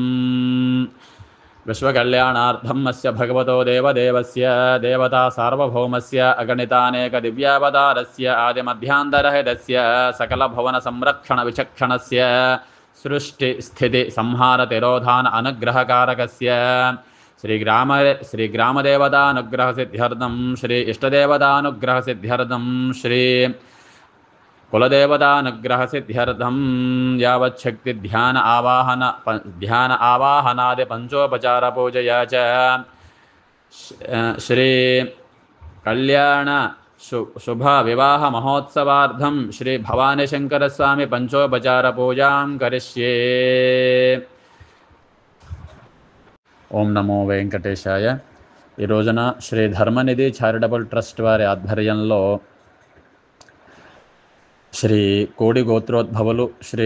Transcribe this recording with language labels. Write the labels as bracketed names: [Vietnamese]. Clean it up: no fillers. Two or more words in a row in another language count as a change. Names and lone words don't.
[Sanskrit] विश्वकल्याणार्थम अस्य भगवतो देवदेवस्य देवता सार्वभौमस्य अगणितानेक दिव्यावतारस्य आदिमध्यान्तरहितस्य सकल भवन संरक्षण विचक्षणस्य सृष्टि स्थिति संहार तिरोधान अनुग्रहकारकस्य श्री ग्रामदेवतानुग्रह सिद्ध्यर्थम श्री इष्टदेवतानुग्रह सिद्ध्यर्थम श्री कुलदेवतानुग्रह सिद्ध्यर्थम यावच्छक्ति ध्यान आवाहनादि पंचोपचार पूजया च श्री कल्याण శుభ వివాహ మహోత్సవార్థం శ్రీ భవానీ శంకర స్వామి పంచోపచార పూజాం కరిష్యే. ఓం నమో వెంకటేశాయ. [Telugu] ఈ రోజున శ్రీ ధర్మనిధి చారిటబుల్ ట్రస్ట్ వారి ఆధ్వర్యంలో శ్రీ కోడి గోత్రోద్భవులు, శ్రీ